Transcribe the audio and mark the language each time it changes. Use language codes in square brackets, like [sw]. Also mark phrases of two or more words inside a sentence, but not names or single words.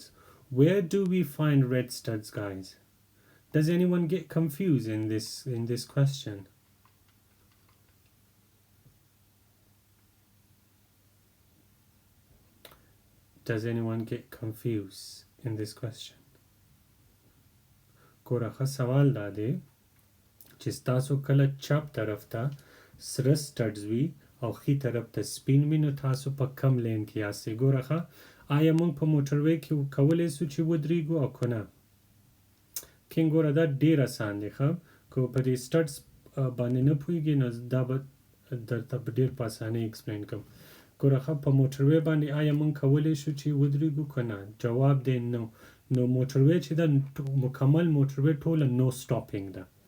[en] Where do we find red studs, guys? Does anyone get confused in this question? Does anyone get confused in this question? [ps] ګوره سوال دا دی چې تاسو کله چپ طرف ته سره سټډز وي او خي طرف ته سپین وي نو تاسو په کم لین کې یاستئ ګوره آیا موږ په موټروي کې کولی سو چې ودرېږو او که نه کینګ ګوره دا ډېر اسان دی ښه که په دې سټډز باندې نه پوهېږې نو دا به درته په ډېر په اسانۍ ایکسپلین کوم ګوره په موټروي باندې آیا موږ کولی شو چې ودرېږو که نه جواب دی نو نو موټروي چې ده مکمل موټروي ټوله نو سټاپینګ ده